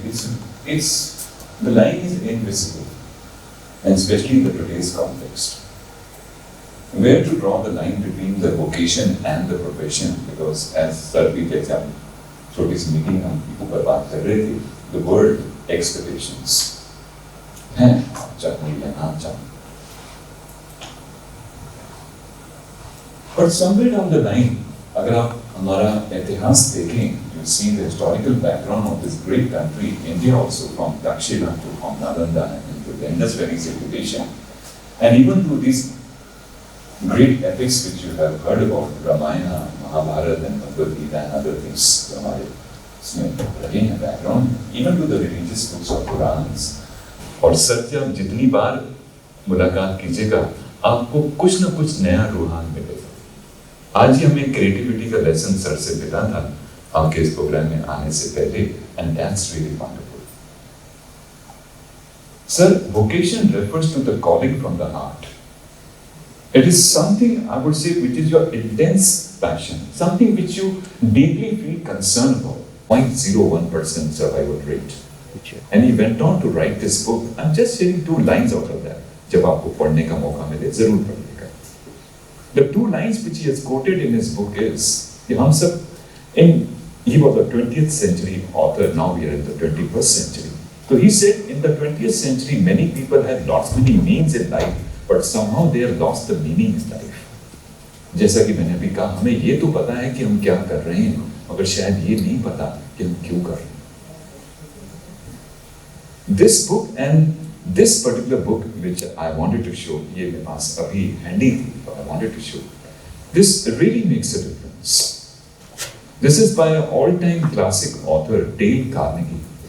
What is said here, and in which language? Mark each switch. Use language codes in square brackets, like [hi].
[en] It's the line is invisible, and especially in the today's context. Where to draw the line between the vocation and the profession? Because as sir we get [hi] छोटी सी meeting हम ऊपर बात कर रहे थे, [en] the word expectations [hi] हैं चाकरी लेना चाहूँ. [en] But somewhere down the line, [hi] अगर आप हमारा इतिहास देखें, [en] you see the historical background of this great country, India also, from Dakshina to from Nalanda and to the Indus Valley civilization, and even to these great epics which you have heard about, Ramayana, Mahabharata and Bhagavad Gita and other things, [hi] हमारे इसमें रहे हैं [en] background, even to the religious books of Purans. [hi] और सत्य आप जितनी बार मुलाकात कीजिएगा, आपको कुछ न कुछ नया रूहान मिलेगा. आज ही हमें क्रिएटिविटी का लेसन सर से मिला था आपके इस प्रोग्राम में आने से पहले, [en] and that's really wonderful. Sir, vocation refers to the calling from the heart. It is something, I would say, which is your intense passion, something which you deeply feel concerned about. 0.01% survival rate. And he went on to write this book. I'm just sharing 2 lines out of that. [hi] जब आपको पढ़ने का मौका मिले, जरूर पढ़िएगा. [en] The 2 lines which he has quoted in his book is [hi] कि हम सब इन [en] he was a 20th century author, now we are in the 21st century. So he said in the 20th century many people had lost many means in life, but somehow they have lost the meaning in life. [hi] जैसा कि मैंने अभी कहा, हमें ये तो पता है कि हम क्या कर रहे हैं, मगर शायद ये नहीं पता कि हम क्यों कर रहे हैं. [en] This book and this particular book which I wanted to show, [hi] ये मेरे पास अभी handy थी, [en] but I wanted to show. This really makes a difference. This is by an all-time classic author, Dale Carnegie.